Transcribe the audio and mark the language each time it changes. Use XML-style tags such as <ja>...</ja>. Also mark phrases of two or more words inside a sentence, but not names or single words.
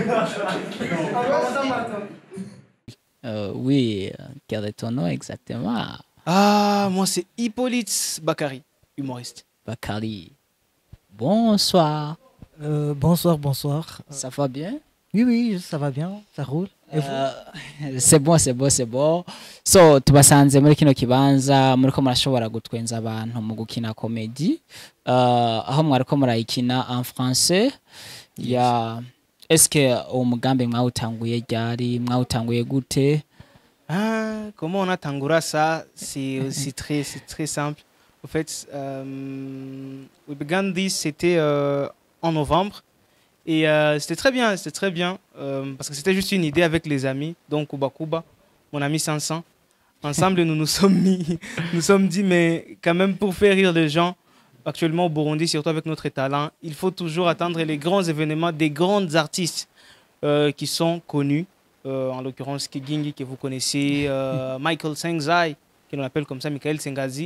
<fr>Oui, quel est ton nom exactement? Ah, moi c'est Hippolyte Bakary, humoriste. Bakary. Bonsoir. Bonsoir. Ça va bien? Oui, ça va bien, ça roule. Et vous? C'est bon. So,</fr> <rn>tubasanze muri kino kibanza muriko murashobora gutwenza abantu mu gukina comedy. Aho mwariko murayikina</rn> <fr>en français. Est-ce que</fr> <rn>umugambi mwawutanguye ryari, mwawutanguye gute?</rn> <fr>Comment on a tangura ça? C'est très simple. En fait,</fr> <en>we began this,</en> <fr>c'était en novembre. Et c'était très bien, parce que c'était juste une idée avec les amis, donc Kuba, mon ami Sansan. Ensemble, nous sommes dit, mais quand même pour faire rire les gens, actuellement au Burundi, surtout avec notre talent, il faut toujours attendre les grands événements des grands artistes qui sont connus, en l'occurrence Kigingi que vous connaissez, Michael Sengzai, qui l'on appelle comme ça, Michael Sengazi.</fr>